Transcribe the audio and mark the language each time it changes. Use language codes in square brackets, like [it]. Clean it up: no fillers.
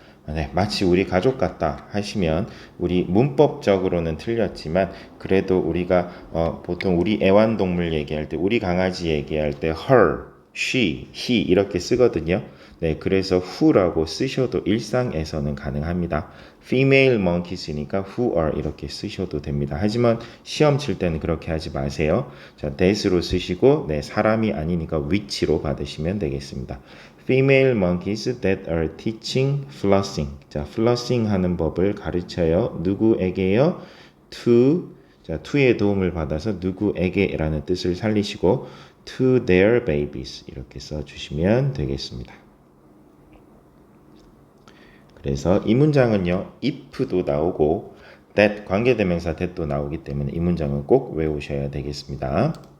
[ko] 네, 마치 우리 가족 같다 하시면 우리 문법적으로는 틀렸지만 그래도 우리가 보통 우리 애완동물 얘기할 때 우리 강아지 얘기할 때 her, she, he 이렇게 쓰거든요. 네, 그래서 who라고 쓰셔도 일상에서는 가능합니다. female monkeys니까 [en] who are [ko] 이렇게 쓰셔도 됩니다. 하지만 시험 칠 때는 그렇게 하지 마세요. 자, that으로 쓰시고 네, 사람이 아니니까 which로 받으시면 되겠습니다. [en] female monkeys that are teaching flossing. [ko] 자, flossing 하는 법을 가르쳐요. 누구에게요? to. 자, to의 도움을 받아서 누구에게라는 뜻을 살리시고 [en] to their babies [ko] 이렇게 써주시면 되겠습니다. 그래서 이 문장은요, if도 나오고 that 관계대명사 that도 나오기 때문에 이 문장은 꼭 외우셔야 되겠습니다.